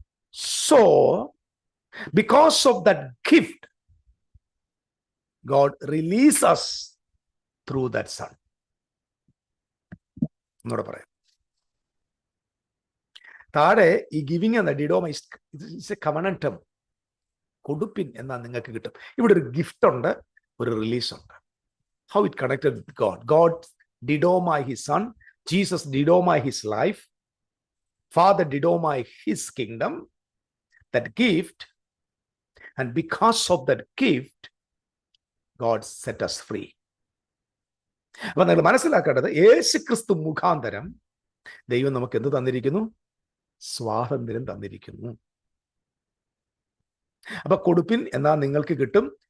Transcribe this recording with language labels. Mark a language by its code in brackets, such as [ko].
[en] So, because of that gift, God releases us through that Son. [ml] എന്നോട് പറയാം. [en] താഴെ ഈ ഗിവിങ് എന്ന ഡിഡോമ ഇസ് എ കവനന്റ് ടേം. [ml] കൊടുപ്പിൻ എന്നാൽ നിങ്ങൾക്ക് കിട്ടും. ഇവിടെ ഒരു ഗിഫ്റ്റ് ഉണ്ട്, ഒരു റിലീസ് ഉണ്ട്. [en] How it connected with God. God didomai his son. Jesus didomai his life. Father didomai his kingdom. That gift. And because of that gift, God set us free. [ml] അപ്പൊ നിങ്ങൾ മനസ്സിലാക്കേണ്ടത്, യേശുക്രിസ്തു മുഖാന്തരം ദൈവം നമുക്ക് എന്ത് തന്നിരിക്കുന്നു? സ്വാതന്ത്ര്യം തന്നിരിക്കുന്നു. അപ്പൊ കൊടുപ്പിൻ എന്നാൽ നിങ്ങൾക്ക് കിട്ടും.